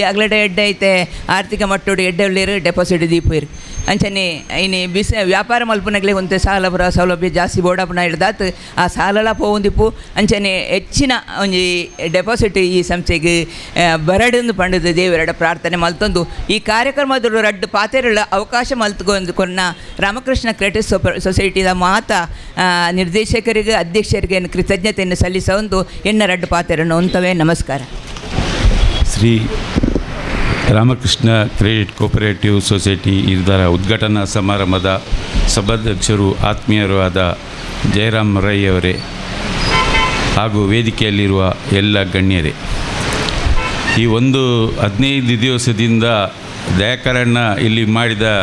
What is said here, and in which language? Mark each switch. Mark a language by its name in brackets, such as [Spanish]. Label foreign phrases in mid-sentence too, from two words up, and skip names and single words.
[Tulu] ಅಗ್ಲಡೆ ಎಡ್ಡೆ ಐತೆ ಆರ್ಥಿಕ ಮಟ್ಟೋಡು ಎಡ್ಡೆ ಉಳ್ಳೇರು ಡೆಪಾಸಿಟ್ ದೀಪೇರು ಅಂಚನೆ ಇನಿ ವ್ಯಾಪಾರ ಮಲ್ಪನಾಗಲೇ ಒಂತೆ ಸಾಲ ಬರ ಸೌಲಭ್ಯ ಜಾಸ್ತಿ ಬೋಡಪ್ಪನ ಹಿಡ್ದಾತು ಆ ಸಾಲಲ ಪೋಂದಿಪ್ಪು ಅಂಚನೆ ಹೆಚ್ಚಿನ ಒಂಜಿ ಡೆಪಾಸಿಟ್ ಈ ಸಂಸ್ಥೆಗೆ ಬರಡಂದು ಪಂಡದು ದೇವರಡ ಪ್ರಾರ್ಥನೆ ಮಲ್ತೊಂದು ಈ ಕಾರ್ಯಕ್ರಮದ ರಡ್ಡು ಪಾತೆರಳ ಅವಕಾಶ ಮಲ್ತ್ಕೊಂಡು ಕೊನ್ನ ರಾಮಕೃಷ್ಣ ಕ್ರಿಯೇಟಿವ್ ಸೊಸೈಟಿದ ಮಾತ ನಿರ್ದೇಶಕರಿಗೆ ಅಧ್ಯಕ್ಷರಿಗೆ ಕೃತಜ್ಞತೆಯನ್ನು ಸಲ್ಲಿಸೊಂದು ಎನ್ನ ರಡ್ಡು ಪಾತೆರನ್ನು ಅಂತವೇ ನಮಸ್ಕಾರ. [Kannada] ಶ್ರೀ ರಾಮಕೃಷ್ಣ ಕ್ರೆಡಿಟ್ ಕೋಪರೇಟಿವ್ ಸೊಸೈಟಿ ಇದರ ಉದ್ಘಾಟನಾ ಸಮಾರಂಭದ ಸಭಾಧ್ಯಕ್ಷರು ಆತ್ಮೀಯರು ಆದ ಜಯರಾಮ್ ರೈ ಅವರೇ ಹಾಗೂ ವೇದಿಕೆಯಲ್ಲಿರುವ ಎಲ್ಲ ಗಣ್ಯರೇ, ಈ ಒಂದು 15 ದಿವಸದಿಂದ ದಯಾಕರಣ್ಣ ಇಲ್ಲಿ ಮಾಡಿದ